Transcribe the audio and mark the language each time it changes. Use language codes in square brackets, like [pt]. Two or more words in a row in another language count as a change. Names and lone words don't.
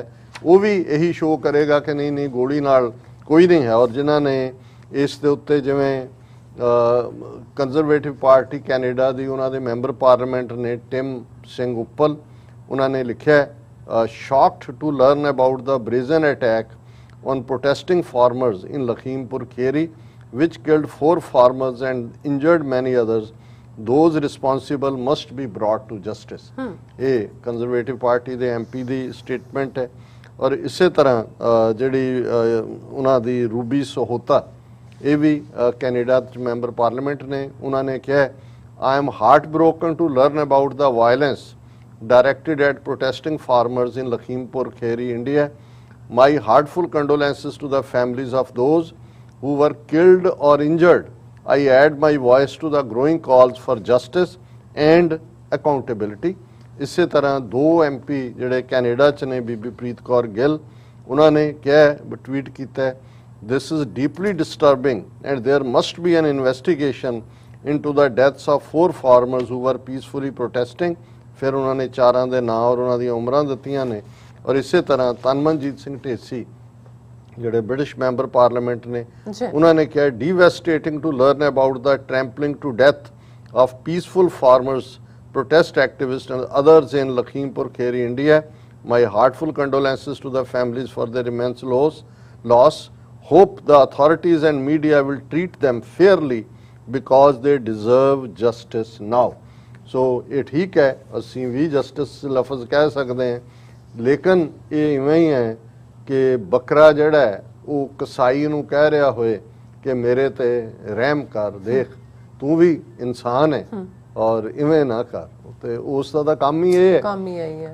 [pa] ਉਹ ਵੀ ਇਹੀ ਸ਼ੋਅ ਕਰੇਗਾ ਕਿ ਨਹੀਂ ਗੋਲੀ ਨਾਲ ਕੋਈ ਨਹੀਂ ਹੈ। ਔਰ ਜਿਨ੍ਹਾਂ ਨੇ ਇਸ ਦੇ ਉੱਤੇ, ਜਿਵੇਂ ਕੰਜ਼ਰਵੇਟਿਵ ਪਾਰਟੀ ਕੈਨੇਡਾ ਦੀ ਉਹਨਾਂ ਦੇ [en] member parliament [pa] ਨੇ ਟਿਮ ਸਿੰਘ ਉੱਪਲ, ਉਹਨਾਂ ਨੇ ਲਿਖਿਆ [en] shocked to learn about the brazen attack on protesting farmers in Lakhimpur Kheri, which killed 4 farmers and injured many others. Those responsible must be brought to justice. [pa] ਇਹ ਕੰਜ਼ਰਵੇਟਿਵ ਪਾਰਟੀ ਦੇ MP ਦੀ ਸਟੇਟਮੈਂਟ ਹੈ। ਔਰ ਇਸੇ ਤਰ੍ਹਾਂ ਜਿਹੜੀ ਉਹਨਾਂ ਦੀ ਰੂਬੀ ਸੋਹਤਾ, ਇਹ ਵੀ ਕੈਨੇਡਾ ਚ [en] member parliament [pa] ਨੇ, ਉਹਨਾਂ ਨੇ ਕਿਹਾ [en] I am heartbroken to learn about the violence directed at protesting farmers in Lakhimpur Kheri, India. My heartful condolences to the families of those who were killed or injured. I add my voice to the growing calls for justice and accountability. [pa] ਇਸੇ ਤਰ੍ਹਾਂ 2 MP ਜਿਹੜੇ ਕੈਨੇਡਾ 'ਚ ਨੇ, ਬੀਬੀ ਪ੍ਰੀਤ ਕੌਰ ਗਿੱਲ, ਉਹਨਾਂ ਨੇ ਕਿਹਾ, ਟਵੀਟ ਕੀਤਾ, [en] This is deeply disturbing and there must be an investigation into the deaths of 4 farmers who were peacefully protesting. [pa] ਫਿਰ ਉਹਨਾਂ ਨੇ 4 ਦੇ ਨਾਂ ਔਰ ਉਹਨਾਂ ਦੀਆਂ ਉਮਰਾਂ ਦਿੱਤੀਆਂ ਨੇ। ਔਰ ਇਸੇ ਤਰ੍ਹਾਂ ਤਨਮਨਜੀਤ ਸਿੰਘ ਢੇਸੀ ਜਿਹੜੇ ਬ੍ਰਿਟਿਸ਼ ਮੈਂਬਰ ਪਾਰਲੀਮੈਂਟ ਨੇ, ਉਹਨਾਂ ਨੇ ਕਿਹਾ [en] devastating to learn about the trampling to death of peaceful farmers, protest activists and others in Lakhimpur Kheri, India. My heartful condolences to the families for their immense loss. Hope the authorities and media will treat them fairly because they deserve justice now. [pa] So ਇਹ ਠੀਕ ਹੈ, ਅਸੀਂ ਵੀ ਜਸਟਿਸ ਲਫ਼ਜ਼ ਕਹਿ ਸਕਦੇ ਹਾਂ, ਲੇਕਿਨ ਇਹ ਇਵੇਂ ਹੀ ਹੈ ਕਿ ਬੱਕਰਾ ਜਿਹੜਾ ਹੈ ਉਹ ਕਸਾਈ ਨੂੰ ਕਹਿ ਰਿਹਾ ਹੋਏ ਕਿ ਮੇਰੇ ਤੇ ਰਹਿਮ ਕਰ, ਦੇਖ ਤੂੰ ਵੀ ਇਨਸਾਨ ਹੈ ਔਰ ਇਵੇਂ ਨਾ ਕਰ, ਤੇ ਉਸ ਦਾ ਕੰਮ ਹੀ ਇਹ ਹੈ।